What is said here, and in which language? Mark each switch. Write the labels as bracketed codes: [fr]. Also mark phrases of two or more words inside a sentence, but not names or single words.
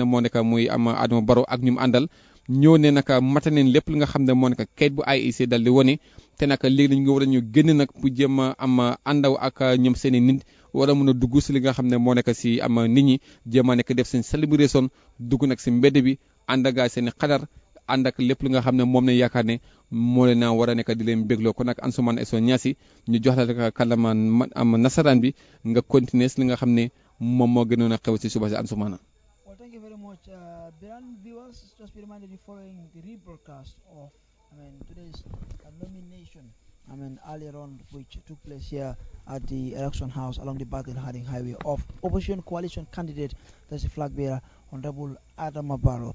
[wo] moo nekk muy am Adama Barrow ak ñu mu àndal ñëw ne naka mata neen lépp li nga xam ne moo nekk kayit bu IEC dal di wone te naka léegi dañu nga war a ñu génn nag pour jéem a am àndaw ak ñoom seen i nit war a mën a dugg si li nga xam ne moo nekk si am nit ñi jéem a nekk def seen celebration dugg nag si mbedd bi ànd ak seen i xadar ànd ak lépp li nga xam ne moom lañ yaakaar ne moo leen naa war a nekk di leen bégloo kon nag Ansoumana Sow Niasse ñu jox la rek kàllaama am nasaraan bi nga continuer si li nga xam ne moom moo gënoon a xew si suba si Ansoumana. [en] Well, thank you very much. Biran viewers, just be reminded you're following the rebroadcast of today's nomination, earlier on, which took place here at the election house along the Battle-Harding Highway of opposition coalition candidate, that's the flag bearer, Honorable Adama Barrow.